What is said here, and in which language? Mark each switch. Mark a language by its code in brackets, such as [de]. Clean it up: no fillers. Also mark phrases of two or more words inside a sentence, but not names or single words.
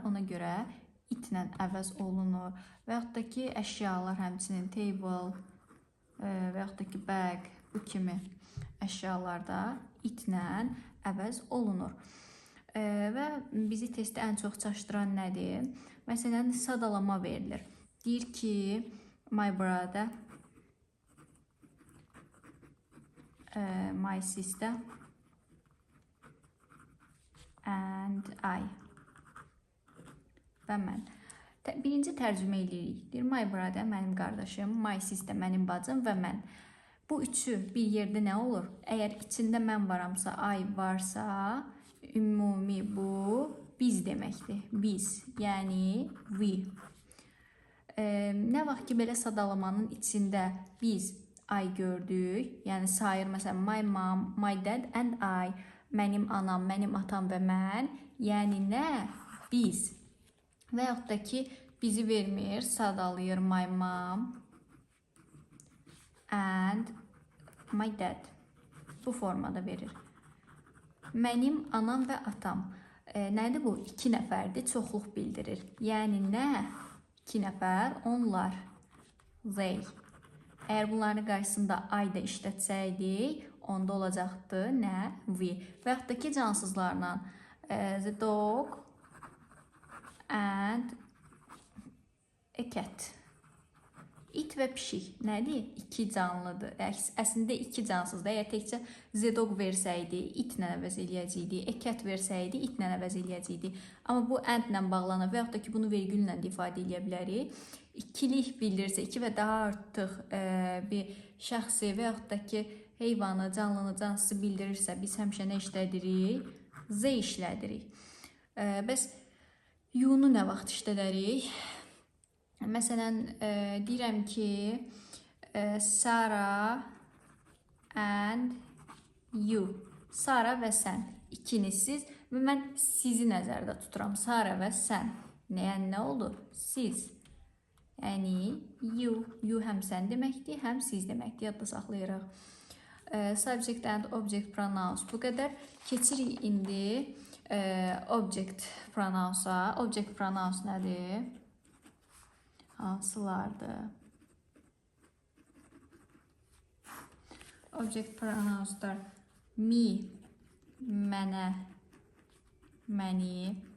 [az] Ona görə itlə əvəz olunur. Və yaxud da ki, əşyalar həmçinin table və yaxud da ki, bag, bu kimi əşyalarda itlə əvəz olunur. Və bizi testdə ən çox çaşdıran nədir? Məsələn, sadalama verilir. Deyir ki, [en] my brother, my sister and I [az] və mən. Birinci tərcümə edirik. Deyir, [en] my brother, [az] mənim qardaşım, [en] my sister, [az] mənim bacım və mən. Bu üçü bir yerdə nə olur? Əgər içində mən varamsa, I varsa, ümumi bu biz deməkdir. Biz, yəni we. Nə vaxt ki, belə sadalamanın içində biz I gördük, yəni sayır, məsələn, [en] my mom, my dad and I, [az] mənim anam, mənim atam və mən, yəni nə? Biz. Və yaxud da ki, bizi vermir, sadalayır [en] my mom and my dad. [az] Bu formada verir. Mənim anam və atam. Nədir bu? 2 nəfərdir, çoxluq bildirir. Yəni nə? 2 nəfər, onlar. They. Əgər bunların qarşısında I da işlətsəydik, onda olacaqdı nə? We. Və yaxud da ki, cansızlarla [en] the dog and a cat. [az] İt və pişik nədir? 2 canlıdır. Əslində 2 cansızdır. Əgər təkcə [en] the dog [az] versəydi, itlə əvəz eləyəcəkdi. [en] A cat [az] versəydi, itlə əvəz eləyəcəkdi. Amma bu and-lə bağlanır və yaxud da ki, bunu vergüllə ifadə edə bilərik. İkilik bildirirsə, 2 və daha artıq bir şəxsi və yaxud da ki, heyvanı, canlını, cansızı bildirirsə, biz həmişə nə işlədirik? Z işlədirik. Bəs you-nu nə vaxt işlədərik? Məsələn, deyirəm ki, Sara [en] and you. [az] Sara və sən. İkiniz siz və mən sizi nəzərdə tuturam. Sara və sən. Yəni nə olur? Siz. Yəni you. You həm sən deməkdir, həm siz deməkdir. Yadda saxlayırıq. [en] Subject and object pronouns [az] bu qədər. Keçirik indi [en] object pronouns'a. Object pronouns [az] nədir? Hansılardır? [en] Object pronounslar me, [az] mənə, məni,